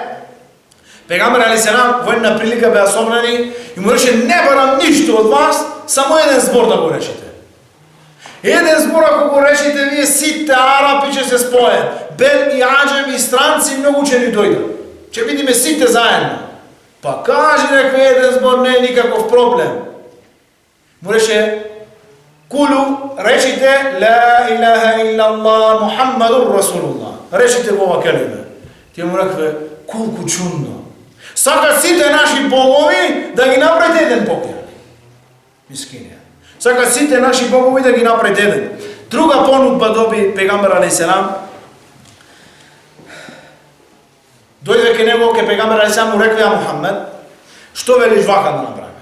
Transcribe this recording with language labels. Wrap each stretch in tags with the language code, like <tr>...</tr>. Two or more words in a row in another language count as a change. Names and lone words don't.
<mk>Пегамбер алейхиселам во една прилика беа собрани и му рече: не барам ништо од вас, само еден збор да го речете. Еден збор ако го речете, вие сите арапи ќе се спојат. Бел и аџем и странци многу ќе ни дојдат. Ќе бидиме сите заедно. Па кажи некој еден збор, не е никаков проблем. Му рече: кулу, речите</mk> <ar>لا إله إلا الله محمد رسول الله.</ar> <mk>Речите во ова келиме. Тие му рекве: колку чудно. Сакат сите наши богови да ги направите еден бог. Мискинија. Сакат сите наши богови да ги направите еден. Друга понудба доби пегамбер алейхиселам. Дојде ке него, ке пегамбер алейхиселам му рекве: Мухаммед, што велиш вака да направиме?</mk>